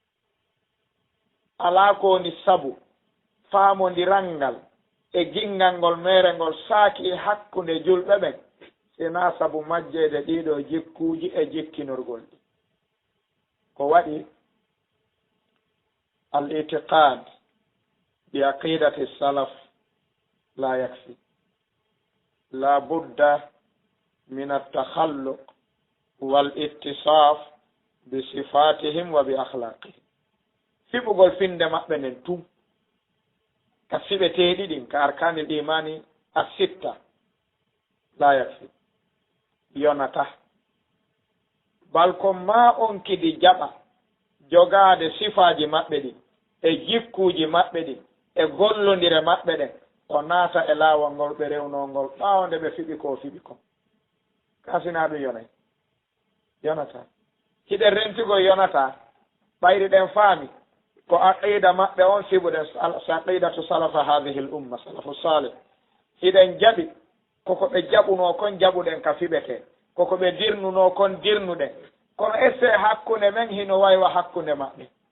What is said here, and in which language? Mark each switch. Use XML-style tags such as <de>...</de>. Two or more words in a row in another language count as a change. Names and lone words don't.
<ff>alaa ko woni sabu faamondirangal e gingal ngol mere ngol saaki hakkunde julɓe ɓen sina sabu majjede ɗiɗo jikkuuji e jikkinorgol ɗi ko waɗi</ff> <ar>الاعتقاد بعقيدة السلف لا يكفي لا بد من التخلق والاتصاف بصفاتهم وبأخلاقهم</ar> <ff>fiɓugol finde maɓɓe nden tum ka fiɓeteɗi ɗin ka</ff> <ar>أركان الإيمان الستة لا يكفي</ar> <ff>yonata bal ko ma on kidi jaɓa jogaade sifaji maɓɓe ɗin e jikkuji maɓɓe ɗin e gollodire maɓɓe ɗen o naata e laawol ngol ɓe rewnongol ɓaawde ɓe fiɓi ko fiɓi ko kasina ɗum yonay yonata hiɗen rentigoy yonata ɓayri ɗen faami ko aqida maɓɓe on fiɓuɗen</ff> <ar>عقيدة سلف هذه الأمة سلف صالح</ar> <ff>hiɗen jaɓi koko ɓe jaɓuno kon jaɓuɗen ka fiɓete koko ɓe dirnuno kon dirnuɗen kono esse hakkunde men hino waywa hakkunde maɓɓe</ff>